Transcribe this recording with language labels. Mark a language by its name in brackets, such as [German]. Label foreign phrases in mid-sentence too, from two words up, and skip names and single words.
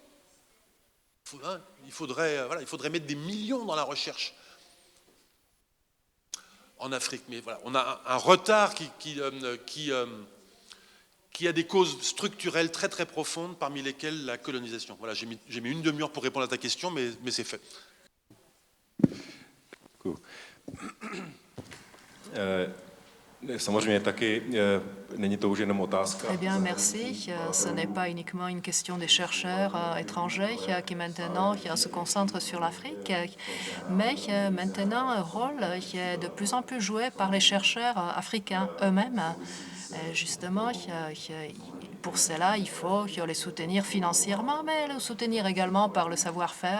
[French] Il faudrait mettre des millions dans la recherche en Afrique. Mais voilà, on a un retard qui a des causes structurelles très très profondes, parmi lesquelles la colonisation. Voilà, j'ai mis une demi-heure pour répondre à ta question, mais c'est fait. Cool. [Czech] Samozřejmě taky není to už jenom otázka. [French] Eh bien, merci. Ce n'est pas uniquement une question des chercheurs étrangers qui maintenant se concentrent sur l'Afrique, mais maintenant un rôle qui est de plus en plus joué par les chercheurs africains eux-mêmes. Justement, pour cela, il faut les soutenir financièrement, mais les soutenir également par le savoir-faire.